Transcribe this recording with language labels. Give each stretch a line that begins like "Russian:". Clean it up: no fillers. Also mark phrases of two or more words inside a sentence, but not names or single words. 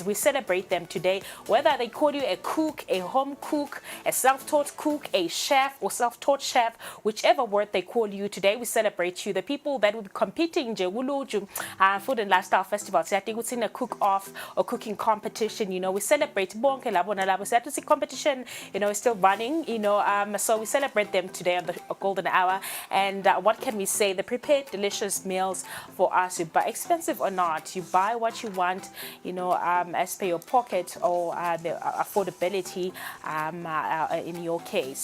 English: We celebrate them today, whether they call you a cook, a home cook, a self-taught cook, a chef or self-taught chef, whichever word they call you today, we celebrate you. The people that will be competing Food and Lifestyle Festival, so I think it's in a cook-off or cooking competition, we celebrate
Swati: bonke labo nalabo.
English: So that competition, is still running, so we celebrate them today on the golden hour. And what can we say? They prepare delicious meals for us. You buy, expensive or not, you buy what you want, as per your pocket or the affordability in your case.